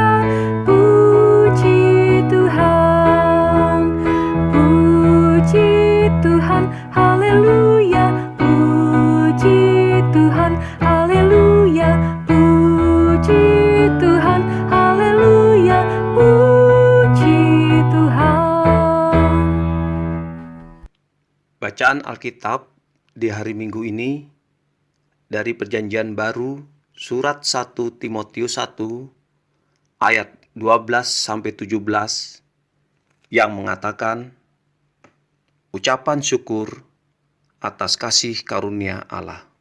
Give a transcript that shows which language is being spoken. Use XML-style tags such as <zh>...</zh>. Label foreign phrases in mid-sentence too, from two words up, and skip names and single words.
<id>Puji Tuhan. Puji Tuhan. Haleluya. Puji Tuhan. Haleluya. Puji Tuhan. Haleluya. Puji Tuhan. Bacaan Alkitab di hari Minggu ini dari Perjanjian Baru surat 1 Timotius 1 ayat 12-17 yang mengatakan, ucapan syukur atas kasih karunia Allah.</id>